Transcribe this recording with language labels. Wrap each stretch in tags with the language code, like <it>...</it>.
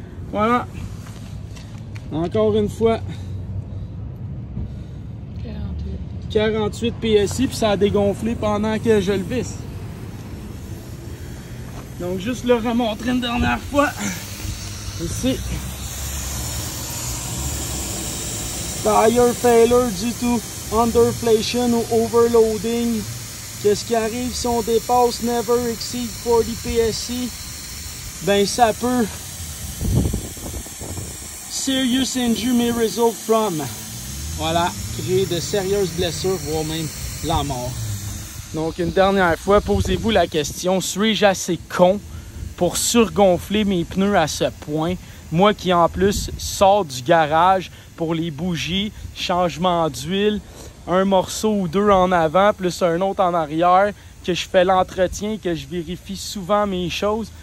<fr>Voilà. Encore une fois. 48 PSI, puis ça a dégonflé pendant que je le visse. Donc, juste le remontrer une dernière fois. Ici.</fr> <en>Tire failure due to underinflation</en> <fr>ou</fr> <en>overloading.</en> <fr>Qu'est-ce qui arrive si on dépasse</fr> <en>never exceed 40 PSI?</en> <fr>Ben, ça peut.</fr> <en>Serious injury may result from.</en> <fr>Voilà, créer de sérieuses blessures, voire même la mort. Donc, une dernière fois, posez-vous la question, suis-je assez con pour surgonfler mes pneus à ce point? Moi qui, en plus, sors du garage pour les bougies, changement d'huile, un morceau ou 2 en avant, plus un autre en arrière, que je fais l'entretien, que je vérifie souvent mes choses.</fr>